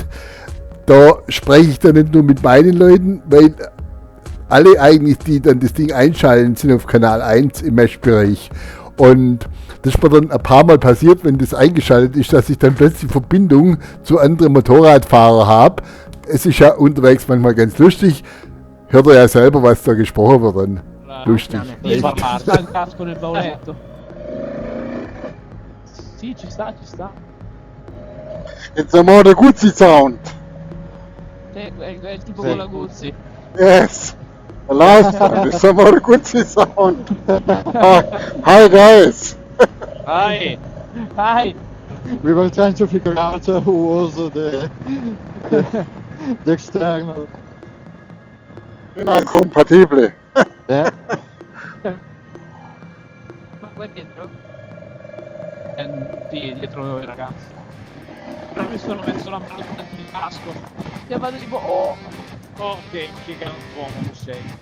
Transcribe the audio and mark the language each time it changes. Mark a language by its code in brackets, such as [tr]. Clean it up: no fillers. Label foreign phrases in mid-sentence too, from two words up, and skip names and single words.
[de] Da spreche ich dann nicht nur mit meinen Leuten, weil alle eigentlich, die dann das Ding einschalten, sind auf Kanal 1 im Mesh-Bereich. Und das ist mir dann ein paar Mal passiert, wenn das eingeschaltet ist, dass ich dann plötzlich Verbindung zu anderen Motorradfahrern habe. Es ist ja unterwegs manchmal ganz lustig. Hört ihr ja selber, was da gesprochen wird dann. Lustig. [it] Sì, ma basta, il casco nel bauletto. Sì, ci sta, ci sta. [de] Jetzt haben wir den Guzzi-Sound. [it] È il tipo con la Guzzi. [en] Yes. The last one. [de] Jetzt haben wir den Guzzi-Sound. [en] Hi guys. Hi! Hi! We were trying to figure out who was the external. [it] Incompatibile. [en] Yeah. [it] Ma qua dietro? Sì, dietro i ragazzi. Però mi sono messo la mano dentro il casco. E vado tipo, oh che galantuomo sei.